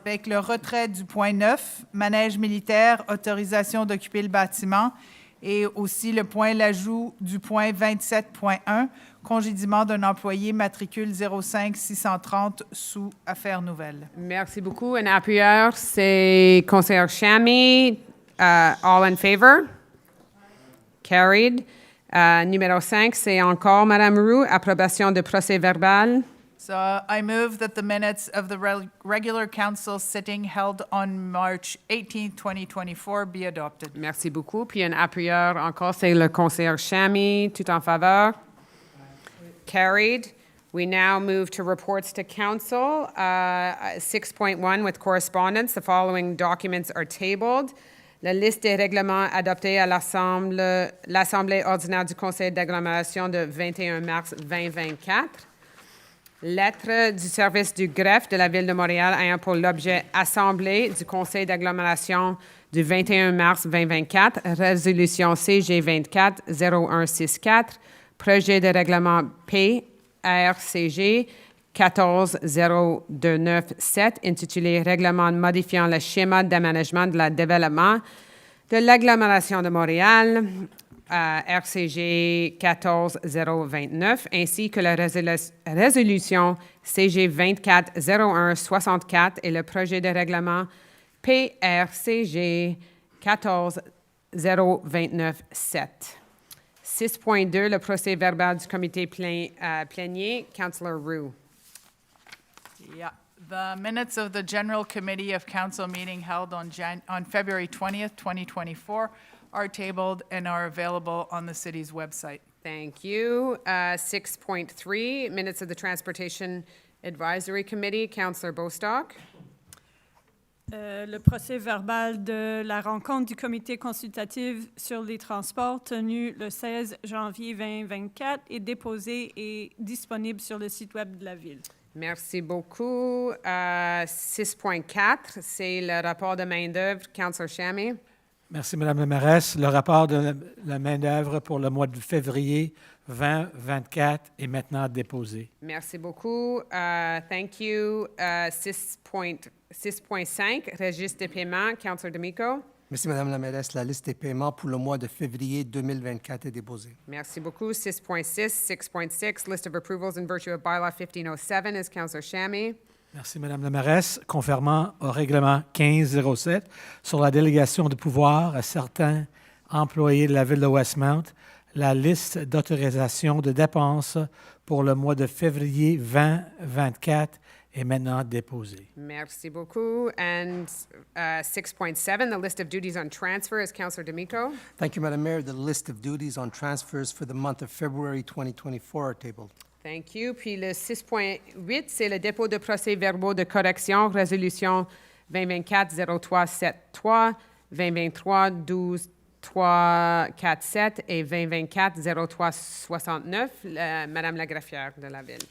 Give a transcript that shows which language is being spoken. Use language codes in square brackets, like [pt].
[fr] Avec le retrait du point 9, manège militaire, autorisation d'occuper le bâtiment, et aussi l'ajout du point 27.1, congédiement d'un employé, matricule 05-630 sous affaires nouvelles. Merci beaucoup. Un appuyeur, c'est conseillère Chamy. [en] All in favor? Carried. [fr] Numéro 5, c'est encore Madame Roux, approbation de procès-verbal. [en] So I move that the minutes of the regular council sitting held on March 18, 2024 be adopted. [fr] Merci beaucoup. Puis un appuyeur encore, c'est le conseillère Chamy. Tout en faveur? Carried. [en] We now move to reports to council. 6.1 with correspondence. The following documents are tabled. [fr] La liste des règlements adoptés à l'Assemblée ordinaire du Conseil d'agglomération de 21 mars 2024. Lettre du service du greffe de la Ville de Montréal ayant pour l'objet Assemblée du Conseil d'agglomération du 21 mars 2024. Résolution CG 24-0164. Projet de règlement PRCG 140297 intitulé Règlement modifiant le schéma d'aménagement de la développement de l'agglomération de Montréal, RCG 14029, ainsi que la résolution CG 240164 et le projet de règlement PRCG 14029-7. 6.2, le procès-verbal du comité plénier. [en] Councillor Roux. Yeah. The minutes of the General Committee of Council meeting held on February 20th, 2024 are tabled and are available on the city's website. Thank you. 6.3, minutes of the Transportation Advisory Committee. Councillor Bostock. [fr] Le procès-verbal de la rencontre du comité consultatif sur les transports tenue le 16 janvier 2024 est déposé et disponible sur le site web de la Ville. Merci beaucoup. 6.4, c'est le rapport de main-d'œuvre. [en] Councillor Chamy. [fr] Merci, Madame la mairesse. Le rapport de la main-d'œuvre pour le mois de février 2024 est maintenant déposé. Merci beaucoup. [en] Thank you. [fr] 6.5, registre des paiements. Councillor D'Amico. Merci, Madame la mairesse. La liste des paiements pour le mois de février 2024 est déposée. Merci beaucoup. [en] 6.6, 6.6, list of approvals in virtue of bylaw 1507 is Councillor Chamy. [fr] Merci, Madame la mairesse. Conformément au règlement 1507 sur la délégation de pouvoir à certains employés de la Ville de Westmount, la liste d'autorisation de dépenses pour le mois de février 2024 est maintenant déposée. Merci beaucoup. [en] And 6.7, the list of duties on transfer is Councillor D'Amico. Thank you, Madam Mayor. The list of duties on transfers for the month of February 2024 are tabled. Thank you. [fr] Puis le 6.8, c'est le dépôt de procès-verbaux de correction, résolution 2024-0373, 2023-12 0347 et 2024-0369. Madame la greffière de la Ville.